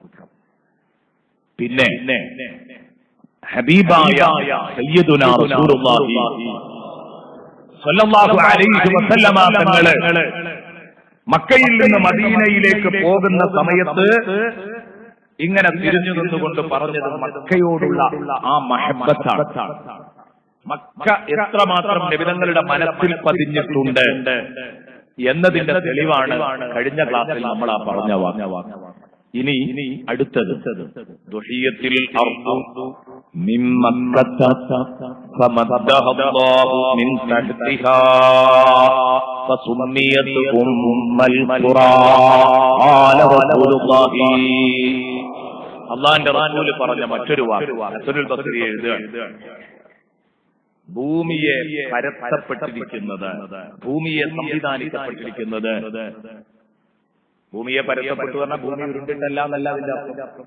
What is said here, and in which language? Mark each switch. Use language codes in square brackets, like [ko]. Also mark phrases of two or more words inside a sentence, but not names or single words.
[ml] പിന്നെ ഹബീബായ [ar] سيدنا رسول الله صلى الله عليه وسلم [ml] തങ്ങള് മക്കയിൽ നിന്ന് മദീനയിലേക്ക് പോകുന്ന സമയത്ത് ഇങ്ങനെ തിരിഞ്ഞു നിന്നുകൊണ്ട് പറഞ്ഞത് മക്കയോടുള്ള ആ മഹബ്ബത്താണ്. മക്ക എത്രമാത്രം നബി തങ്ങളുടെ മനസ്സിൽ പതിഞ്ഞിട്ടുണ്ട് എന്നതിന്റെ തെളിവാണ് കഴിഞ്ഞ ക്ലാസ്സിൽ നമ്മൾ ആ പറഞ്ഞ വാക്ക്. ഇനി അടുത്തത് ദുഹിയത്തിൽ [ar] من مكة فمدها الله من تحتها فسميت أم القرى قال رسول الله. [ml] അള്ളാന്റെ റസൂൽ പറഞ്ഞ മറ്റൊരു വാക്ക് ഹസനുൽ ബസ്രി എഴുതുകയാണ്. ഭൂമിയെ പരത്തപ്പെട്ടിരിക്കുന്നത്, ഭൂമിയെ സംവിധാനിക്കപ്പെട്ടിരിക്കുന്നത്, ഭൂമിയെ പരത്തപ്പെട്ടു പറഞ്ഞാൽ ഭൂമി ഉരുണ്ടിട്ടല്ല എന്നല്ല അതിന്റെ അർത്ഥം.